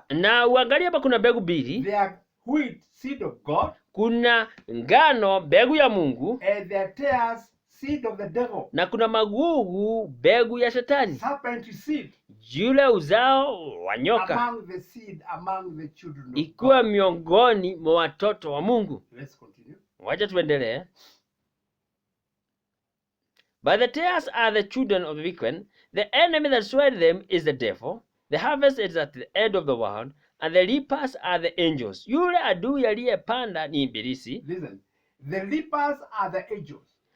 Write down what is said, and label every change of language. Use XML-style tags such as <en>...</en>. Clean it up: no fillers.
<sw>Na uangalia hapa kuna mbegu mbili.</sw> <en>There are wheat, seed of God.</en> <sw>Kuna ngano, mbegu ya Mungu.</sw> <en>And there are tares, seed of the devil.</en> <sw>Na kuna magugu, mbegu ya shetani.</sw> <en>Serpent seed.</en> <sw>Yule uzao wa nyoka.</sw> <en>Among the seed, among the children of</en> <sw>Ikuwa</sw> <en>God.</en> <sw>miongoni mwa watoto wa Mungu.</sw> <en>Let's continue.</en> <sw>Wacha tuendelee.</sw> <en>But the tares are the children of the wicked. The enemy that sowed them is the devil. The harvest is at the end of the world, and the reapers are the angels.</en> <sw>Yule adui aliyepanda ni ibilisi.</sw> <en>Listen. The reapers are the angels.</en>